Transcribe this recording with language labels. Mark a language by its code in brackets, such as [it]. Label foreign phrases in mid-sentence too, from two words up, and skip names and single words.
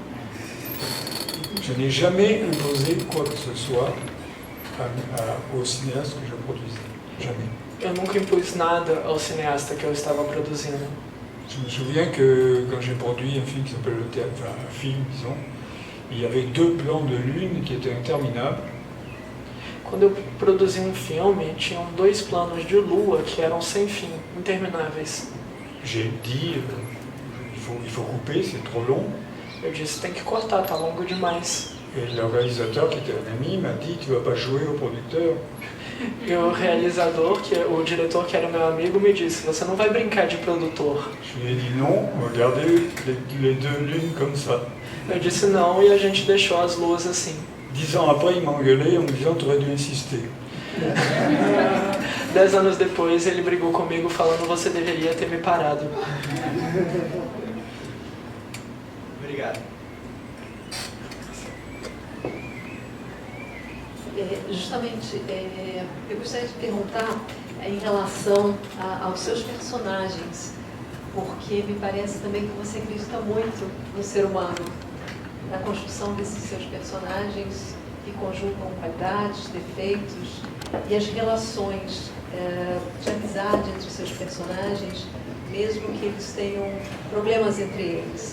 [fr] Je n'ai jamais imposé quoi que ce soit au cinéaste que je produisais. Jamais. [pt] Eu nunca impus nada ao cineasta que eu estava produzindo. [fr] Je me souviens que quand j'ai produit un film qui s'appelle Le Théâtre, enfin un film, disons, il y avait 2 plans de lune qui étaient interminables. [pt] Quando eu produzi um filme, tinham 2 planos de lua que eram sem fim, intermináveis. [fr] J'ai dit, il faut couper, c'est trop long. [pt] Eu disse, tem que cortar, tá longo demais. [fr] Et le réalisateur, qui était un ami, m'a dit, tu ne vas pas jouer au producteur. [pt] E o realizador, o diretor que era meu amigo, me disse, você não vai brincar de produtor. [fr] Je lui ai dit non, regardez les deux lunes comme ça. [pt] Eu disse não e a gente deixou as luzes assim. [fr] 10 ans après, il m'a engueulé en me disant, tu aurais dû insister. [pt] 10 anos depois, ele brigou comigo falando, você deveria ter me parado. Obrigado. Justamente, eu gostaria de perguntar em relação aos seus personagens, porque me parece também que você acredita muito no ser humano, na construção desses seus personagens que conjugam qualidades, defeitos e as relações de amizade entre os seus personagens, mesmo que eles tenham problemas entre eles.